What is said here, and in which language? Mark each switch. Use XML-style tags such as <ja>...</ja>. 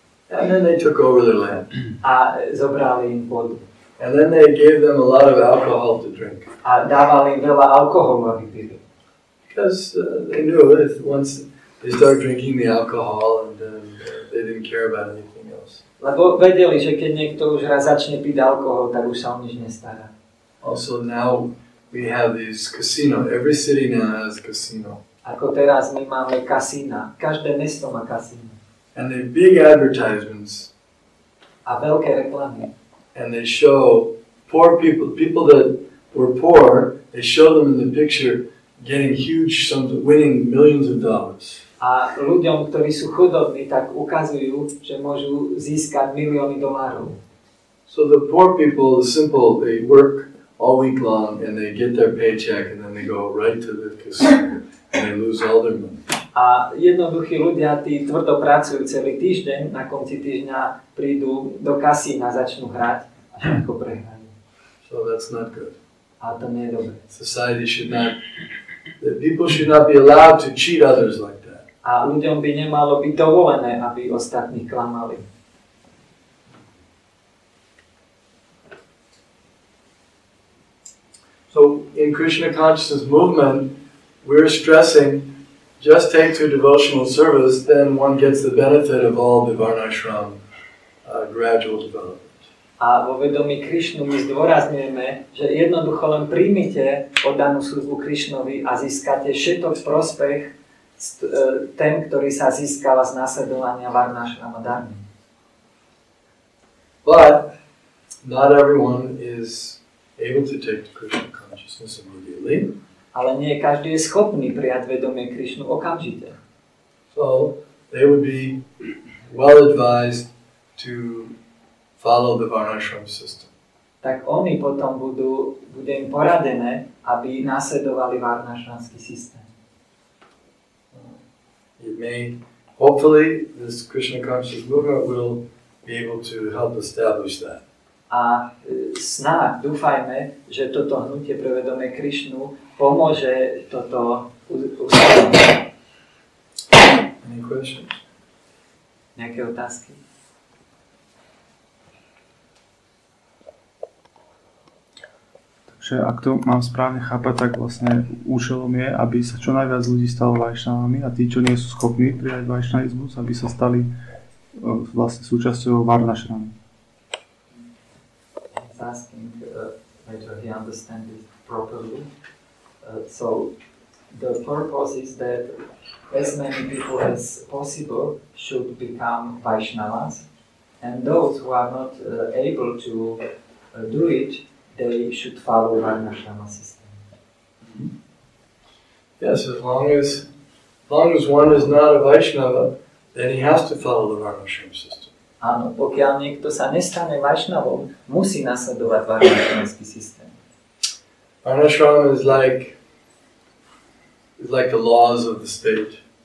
<en>And then they took over their land.</en> <sk>A zobrali im pôdu.</sk> <en>And then they gave them a lot of alcohol to drink.</en> <sk>A dávali im veľa alkoholu, aby pili.</sk> <en>Because they knew if once they started drinking the alcohol, and they didn't care about anything else.</en> <sk>Lebo vedeli, že keď niekto už raz začne piť alkohol, tak už sa o nič nestará.</sk> <en>Also now we have these casino. Every city now has a casino.</en> <sk>Ako teraz my máme kasína. Každé mesto má kasína.</sk> <en>And they big advertisements.</en> <sk>A veľké reklamy.</sk> <en>And they show poor people that were poor, they show them in the picture getting huge sums, winning millions of dollars.</en> <sk>A ľuďom, ktorí sú chudobní, tak ukazujú, že môžu získať milióny dolárov.</sk> <en>So the poor people, the simple, they work all week long and they get their paycheck and then they go right to the casino and they lose all their money.</en> <sk>A jednoduchí ľudia, tí tvrdo pracujú celý týždeň, na konci týždňa prídu do kasína, začnú hrať a všetko prehrajú.</sk> <en>So that's not good.</en> <sk>A to nie je dobré.</sk> <en>Society should not, the people should not be allowed to cheat others like that.</en> <sk>A ľuďom by nemalo byť dovolené, aby ostatných klamali.</sk> <en>So in Krishna consciousness movement, we're stressing just take to devotional service, then one gets the benefit of all the varnashram gradual development.</en> <sk>A vo vedomí Krišnu my zdôrazňujeme, že jednoducho len príjmite oddanú službu Krišnovi a získate všetok prospech ten, ktorý sa získava z následovania varnashrama dharmy.</sk> <en>But not everyone is able to take to Krishna consciousness immediately.</en> <sk>Ale nie každý je schopný prijať vedomie Krišnu okamžite.</sk> <en>So they would be well advised to follow the varnashram system.</en> <sk>Tak oni potom bude im poradené, aby následovali varnashramský systém.</sk> <en>It may, hopefully, this Krishna consciousness movement will be able to help establish that.</en> <sk>A snáď dúfajme, že toto hnutie pre vedomie Krišnu pomôže toto ustanoviť.</sk> <en>Any questions?</en> <sk>Nejaké otázky? Takže ak to mám správne chápať, tak vlastne účelom je, aby sa čo najviac ľudí stalo vajšnavami a tí, čo nie sú schopní prijať vajšnavizmus, aby sa stali vlastne súčasťou varnashramy.</sk> <en>Asking whether he understands it properly. So the purpose is that as many people as possible should become Vaishnavas, and those who are not able to do it, they should follow Varnashrama system. Yes, as long as one is not a Vaishnava, then he has to follow the varnashram system.</en> <sk>Áno, pokiaľ niekto sa nestane Vaishnavom, musí nasledovať varnashramský systém.</sk> <en>Varnashram is like the laws of the state.</en>